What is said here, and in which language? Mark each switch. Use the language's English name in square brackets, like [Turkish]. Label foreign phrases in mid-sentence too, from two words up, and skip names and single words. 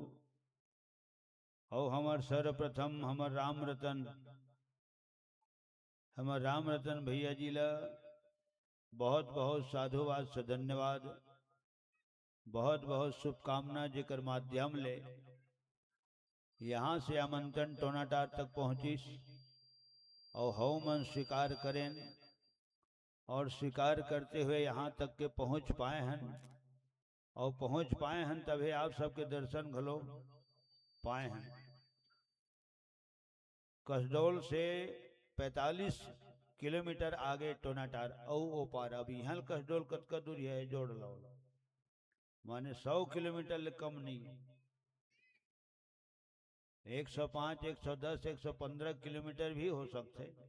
[Chhattisgarhi] और हमार सर्वप्रथम हमार राम रतन भैया जी ला बहुत बहुत साधुवाद से धन्यवाद बहुत बहुत शुभकामना जेकर माध्यम ले यहाँ से आमंत्रण टोनाटार तक पहुँचिस और हव मन स्वीकार करें और स्वीकार करते हुए यहाँ तक के पहुँच पाए हैं और पहुँच पाए हैं तभी आप सबके दर्शन घलो पाए हैं। कसडोल से 45 किलोमीटर आगे टोनाटार ओ पार अब यहाँ कसडोल कतका दूरी है जोड़ लो माने 100 किलोमीटर ले कम नहीं 105 110 115 किलोमीटर भी हो सकते।